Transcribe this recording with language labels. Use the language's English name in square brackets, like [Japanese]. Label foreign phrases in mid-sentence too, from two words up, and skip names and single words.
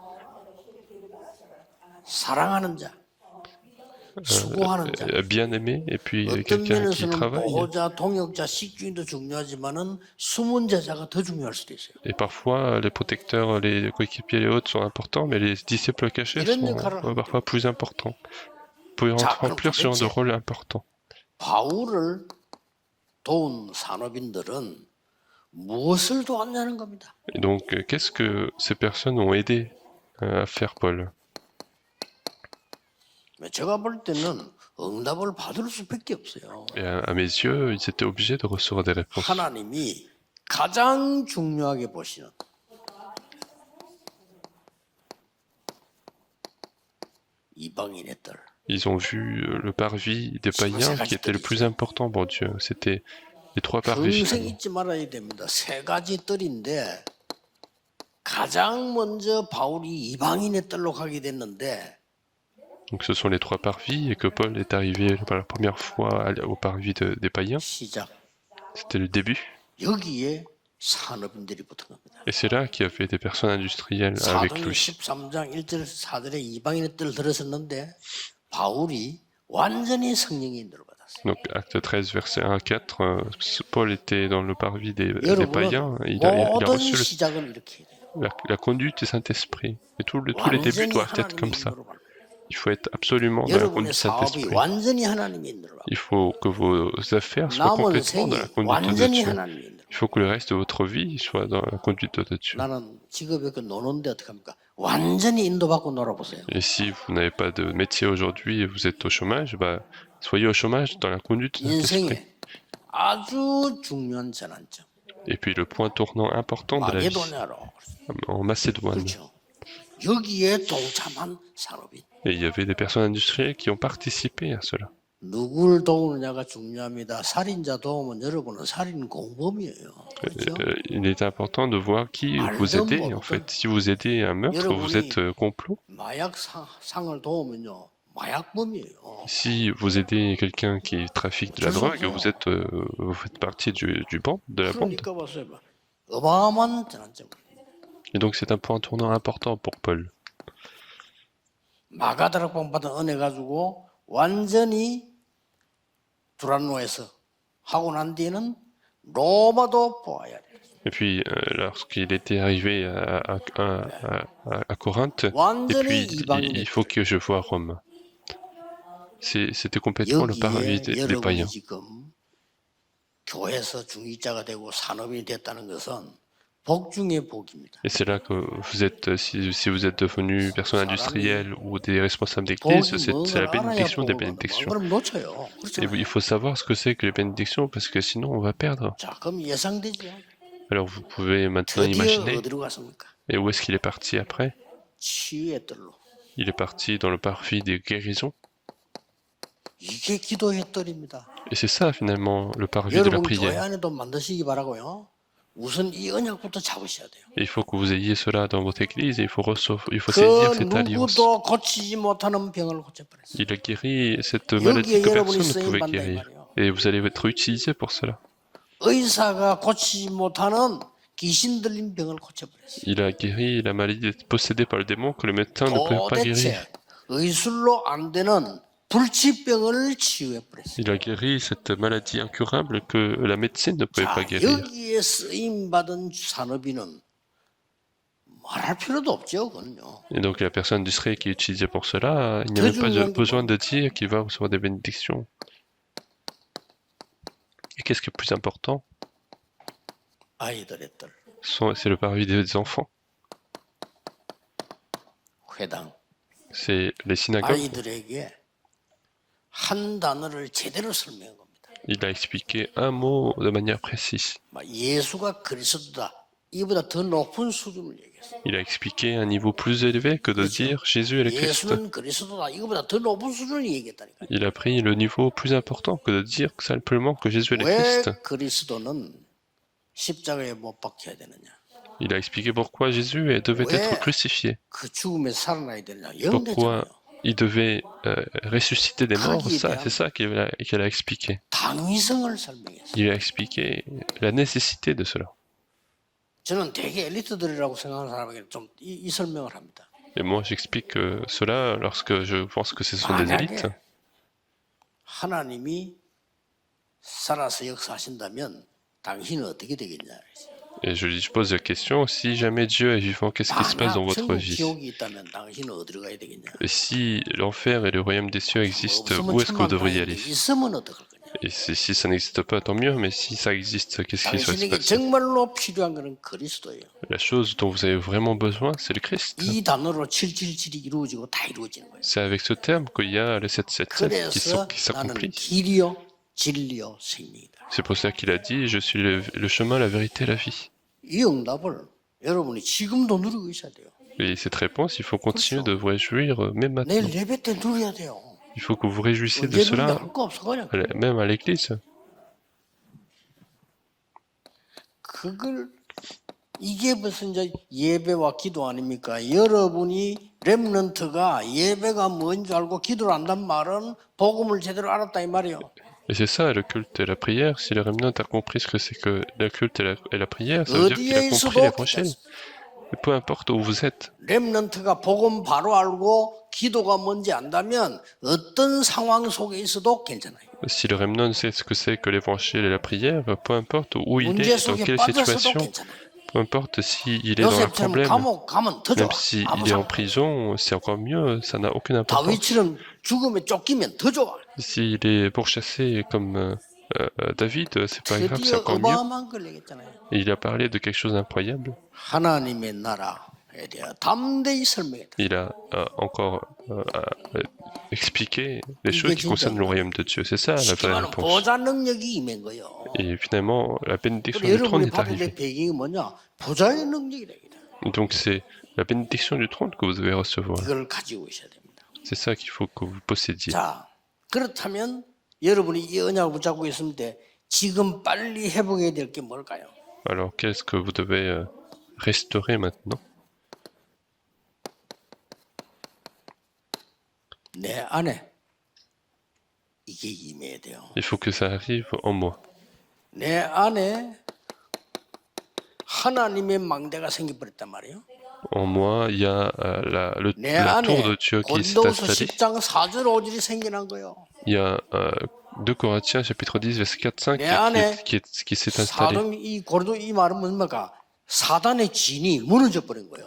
[French] Bien aimé, et puis quelqu'un qui travaille. Et parfois, les protecteurs, les coéquipiers, les autres sont importants, mais les disciples cachés sont parfois plus importants. Vous pouvez remplir ce genre de rôle important. [Korean] 바울을 도운 산업인들은 무엇을 도왔냐는 겁니다. [French] Et donc, qu'est-ce que ces personnes ont aidé à faire Paul? [Korean] 제가 볼 때는 응답을 받을 수밖에 없어요. [French] Et à mes yeux, ils étaient obligés de recevoir des réponses. [Korean] 하나님이 가장 중요하게 보시는 이방인의 딸. [French] Ils ont vu le parvis des païens qui était le plus important pour Dieu. C'était les trois parvis. [Korean] 평생 잊지 말아야 됩니다. 세 가지 뜰인데 가장 먼저 바울이 이방인의 뜰로 가게 됐는데 [French] Donc ce sont les trois parvis et que Paul est arrivé pour la première fois au parvis des païens. [Korean] 시작. [French] C'était le début. [Korean] 여기에 산업인들이 붙은 겁니다. [French] Et c'est là qu'il y avait des personnes industrielles avec [Korean] 사도행 [French] lui. [Korean] 13장 1절 4절에 이방인의 뜰 들었었는데 바울이 완전히 성령의 인도를 받았어요. [French] Donc acte 13, verset 1 à 4, Paul était dans le parvis des [Korean] 여러분은 [French] païens. Il a [Korean] 모든 [French] reçu [Korean] 시작은 이렇게 해야 돼요. [French] la conduite du Saint-Esprit. Et tous les débuts [Korean] 완전히 [French] doivent être comme [Korean] 하나님의 [French] ça. [Korean] 인도를 받아요. [French] Il faut être absolument dans la [Korean] 여러분의 [French] conduite du [Korean] 사업이 [French] Saint-Esprit. [Korean] 완전히 하나님의 인도를 받아요. [French] Il faut que vos affaires soient [Korean] 남은 [French] complètement dans la [Korean] 생이 [French] conduite de [Korean] 완전히 [French] Dieu. [Korean] 하나님의 인도를 [French] Il faut que le reste de votre vie soit dans la conduite de Dieu. [Korean] 나는 직업이 없고 노는데 어떡합니까? 완전히 인도받고 놀아보세요. [French] Et si vous n'avez pas de métier aujourd'hui et vous êtes au chômage, bah, soyez au chômage dans la conduite du Saint-Esprit. [Korean] 인생에 아주 중요한 전환점. [French] Et puis le point tournant important de la vie, [Korean] 마게도냐로. [French] en Macédoine. [Korean] 그렇죠. 여기에 동참한 산업인. [French] Et il y avait des personnes industrielles qui ont participé à cela. [Korean] 누굴 도우느냐가 중요합니다. 살인자 도우면 여러분은 살인 공범이에요. 그렇죠? [French] Il est important de voir qui vous aidez. En fait, si vous aidez un meurtre, vous êtes complot. [Korean] 마약 상을 도우면요. 마약범이에요. [French] Si vous aidez quelqu'un qui trafique de la drogue, vous faites partie de la bande. [Korean] 그러니까 보세요. 어마어마한 전환점. [French] Et donc c'est un point tournant important pour Paul. [Korean] 마가다락방 받은 은혜 가지고 완전히 두란노에서 하고 난 뒤에는 로마도 보아야 돼. [French] Et puis lorsqu'il était arrivé à Corinthe, et [Korean] 완전히 [French] puis [Korean] 이방인의 [French] il faut que je voie Rome. C'était complètement le parvis [Korean] 여기에 [French] des [Korean] 여러분이 [French] païens. [Korean] 지금 교회에서 중직자가 되고 산업인이 됐다는 것은 복 중의 복입니다. [French] Et c'est là que vous êtes, si vous êtes devenu personne industrielle ou des responsables d'église, c'est la bénédiction des bénédictions. [Korean] 그럼 놓쳐요. [French] Et il faut savoir ce que c'est que les bénédictions, parce que sinon on va perdre. [Korean] 자, 그럼 예상되죠. [French] Alors vous pouvez maintenant [Korean] 드디어 [French] imaginer. [Korean] 어디로 갔습니까? [French] Et où est-ce qu'il est parti après? [Korean] 치유의 뜰로. [French] Il est parti dans le parvis des guérisons. [Korean] 이게 기도의 뜰입니다. [French] Et c'est ça finalement le parvis de la [Korean] 여러분 교회 [French] prière. [Korean] 안에도 만드시기 바라고요. 우선 이 언약부터 잡으셔야 돼요. [French] Et il faut que vous ayez cela dans votre église et il faut saisir [Korean] 그 [French] cette alliance. [Korean] 누구도 고치지 못하는 병을 고쳐버렸어요. [French] Il a guéri cette maladie que personne ne pouvait guérir. Et vous allez être utilisé pour cela. [Korean] 의사가 고치지 못하는 귀신 들린 병을 고쳐버렸어요. [French] Il a guéri la maladie possédée par le démon que le médecin ne pouvait pas guérir. [Korean] 도대체 의술로 안 되는 불치병을 치유해버렸어요. [French] Il a guéri cette maladie incurable que la médecine ne pouvait pas [Korean] 자, [French] guérir. [Korean] 여기에 쓰임받은 산업인은 말할 필요도 없죠. 그건요. [French] Et donc la personne industrielle qui est utilisée pour cela, il n'y a même pas besoin de dire qu'il va recevoir des bénédictions. Et qu'est-ce qui est plus important? [Korean] 아이들의 뜰, [French] C'est le parvis des enfants. [Korean] 회당. [French] C'est les synagogues. [Korean] 아이들에게 한 단어를 제대로 설명한 겁니다. [French] Il a expliqué un mot de manière précise. [Korean] 막 예수가 그리스도다. 이보다 더 높은 수준을 얘기했어요. [French] Il a expliqué un niveau plus élevé que de dire Jésus est le Christ. [Korean] 예수는 그리스도다. 이거보다 더 높은 수준을 얘기했다니까요. [French] Il a pris le niveau plus important que de dire simplement que Jésus est le [Korean] 왜 [French] Christ. [Korean] 그리스도는 십자가에 못 박혀야 되느냐? [French] Il a expliqué pourquoi Jésus devait être crucifié. [Korean] 그 죽음에 살아나야 되느냐? [French] Pourquoi [Korean] 영대잖아요. [French] il devait ressusciter des morts. C'est ça qu'il a expliqué. [Korean] 당위성을 설명했어요. [French] Il a expliqué la nécessité de cela. [Korean] 저는 되게 엘리트들이라고 생각하는 사람에게 좀 이 설명을 합니다. [French] Et moi, j'explique cela lorsque je pense que ce sont des élites. [Korean] 만약에 하나님이 살아서 역사하신다면 당신은 어떻게 되겠냐? [French] Et je pose la question, si jamais Dieu est vivant, qu'est-ce qui se passe dans votre [Korean] 천국 [French] vie? [Korean] 지옥이 있다면 당신은 어디로 가야 되겠냐? [French] Et si l'enfer et le royaume des cieux existent, [Korean] 없으면 [French] où est-ce que vous [Korean] 천만 [French] devriez [Korean] 다행이지. [French] aller? [Korean] 있으면 어떡할 거냐? [French] Et si ça n'existe pas, tant mieux, mais si ça existe, qu'est-ce qui va se [Korean] 당신에게 [French] passer? [Korean] 정말로 필요한 것은 그리스도예요. [French] La chose dont vous avez vraiment besoin, c'est le Christ. [Korean] 이 단어로 777이 이루어지고 다 이루어지는 거예요. [French] C'est avec ce terme qu'il y a les 777 [Korean] 그래서 [French] qui [Korean] 나는 [French] s'accomplissent. [Korean] 길이요 진리요 생명이다. [French] C'est pour ça qu'il a dit, je suis le chemin, la vérité, la vie. [Korean] 이 응답을 여러분이 지금도 누리고 있어야 돼요. [French] Et cette réponse, il faut continuer de vous réjouir même maintenant. [Korean] 내일 예배 때 누려야 돼요. [French] Il faut que vous vous réjouissiez de [Korean] 언제 [French] cela, [Korean] 누리냐 할 거 없어 그냥. [French] même à l'église. [Korean] 그걸 이게 무슨 이제 예배와 기도 아닙니까? 여러분이 렘넌트가 예배가 뭔지 알고 기도를 안단 말은 복음을 제대로 알았다 이 말이에요. [French] Et c'est ça, le culte et la prière. Si le remnant a compris ce que c'est que le culte et la prière, ça veut dire qu'il a compris l'évangile. Et peu importe où vous êtes. [Korean] 렘넌트가 복음 바로 알고 기도가 뭔지 안다면 어떤 상황 속에 있어도 괜찮아요. [French] Si le remnant sait ce que c'est que l'évangile et la prière, peu importe où il [Korean] 문제 [French] est, dans [Korean] 속에 [French] quelle [Korean] 빠졌어도 [French] situation, [Korean] 괜찮아요. [French] peu importe s'il est dans un [Korean] 요셉처럼 [French] problème, [Korean] 감옥 가면 더 좋아. [French] même s'il [Korean] 아무 [French] est en [Korean] 상관. [French] prison, c'est encore mieux, ça n'a aucune importance. [Korean] 다윗처럼 죽음에 쫓기면 더 좋아. [French] S'il est pourchassé comme David, c'est pas grave, c'est [Korean] 드디어 [French] encore mieux. [Korean] 어마어마한 걸 얘기했잖아요. [French] Et il a parlé de quelque chose d'incroyable. [Korean] 하나님의 나라에 대해 담대히 설명했다. [French] Il a encore expliqué les choses qui concernent le royaume de Dieu. C'est ça la vraie [Korean] 시기만은 [French] réponse. [Korean] 보좌 능력이 임한 거예요. [French] Et finalement, la bénédiction [Korean] 그리고 [French] du trône [Korean] 여러분이 [French] est [Korean] 받을 [French] arrivée. [Korean] 배경이 뭐냐? 보좌의 능력이다. [French] Donc c'est la bénédiction du trône que vous devez recevoir. [Korean] 이걸 가지고 있어야 됩니다. [French] C'est ça qu'il faut que vous possédiez. [Korean] 자, 그렇다면 여러분이 이 언약을 붙잡고 있을 때 지금 빨리 회복해야 될 게 뭘까요? [French] Alors qu'est-ce que vous devez restaurer maintenant? [Korean] 내 안에 이게 임해야 돼요. [French] Il faut que ça arrive en moi. [Korean] 내 안에 하나님의 망대가 생겨버렸단 말이에요. [French] En moi, il y a [Korean] 내 [French] la tour [Korean] 안에 [French] de Dieu qui s'est [Korean] 고린도후서 [French] installée. [Korean] 10장 4절 5절이 생겨난 거예요. [French] Il y a 2 Corinthiens chapitre 10 verset 4-5 [Korean] 내 안에 [French] qui s'est installé. [Korean] 사람 이 고린도 이 말은 뭡니까? 사단의 진이 무너져 버린 거예요.